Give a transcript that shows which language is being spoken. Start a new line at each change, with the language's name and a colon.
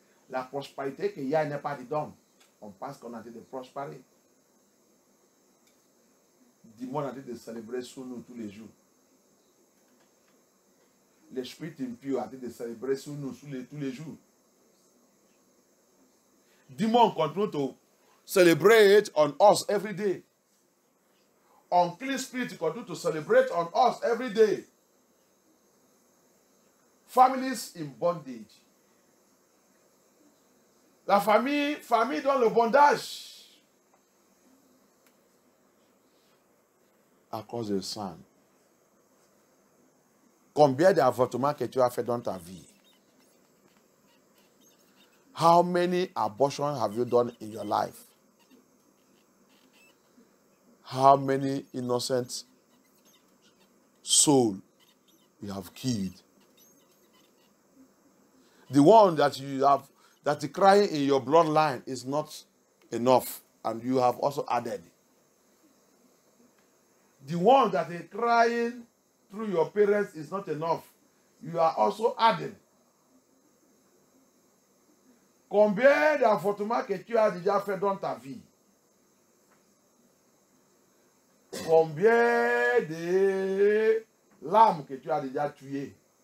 French: La prospérité que Yah n'est pas dedans. On pense qu'on a tenté de prospérer. Dis-moi, on a tenté de célébrer sur nous tous les jours. L'esprit impur a tenté de célébrer sur nous tous les jours. Dis-moi, on
English: continue to celebrate on us every day. Unclean spirit continue to celebrate on us every day. Families in bondage.
French: La famille dans le bondage. À cause de sang. Combien d'avortements que tu as fait dans ta vie?
English: How many abortions have you done in your life? How many innocent souls you have killed? The one that you have, that is crying in your bloodline is not enough, and you have also added. The one that is crying through your parents is not enough. You are also adding.
French: Combien d'avortements que tu as déjà fait dans ta vie? Combien de larmes que tu as déjà tuées?